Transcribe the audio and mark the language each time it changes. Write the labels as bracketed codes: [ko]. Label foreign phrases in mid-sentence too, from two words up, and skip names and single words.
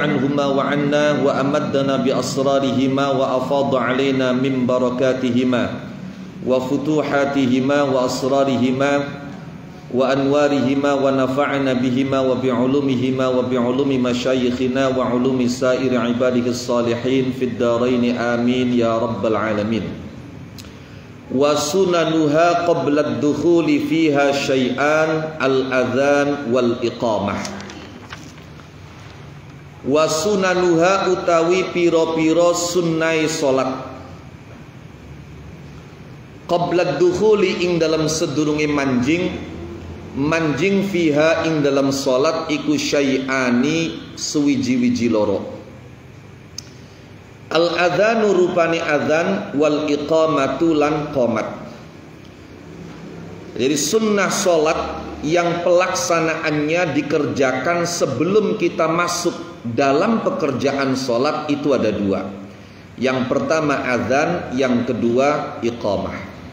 [ar] عنهما وعنا وأمدنا بأسرارهما وأفاض علينا من بركاتهما وفتوحاتهما وأسرارهما وأنوارهما ونفعنا بهما وبعلومهما وبعلوم مشايخنا وعلوم سائر عباده الصالحين في الدارين آمين يا رب العالمين. وسننها قبل الدخول فيها شيئان الأذان والإقامة. وسننها [jv] utawi piro-piro sunnai salat [ar] قبل الدخول [jv] ing dalam sedurunge manjing fiha ing dalam salat iku syai'ani suwiji-wiji loro. Al-adhanu rupani adhan [ar] والإقامة [jv] lan qomat. [id] Jadi sunnah solat yang pelaksanaannya dikerjakan sebelum kita masuk dalam pekerjaan solat itu ada dua. Yang pertama adhan, yang kedua iqamah.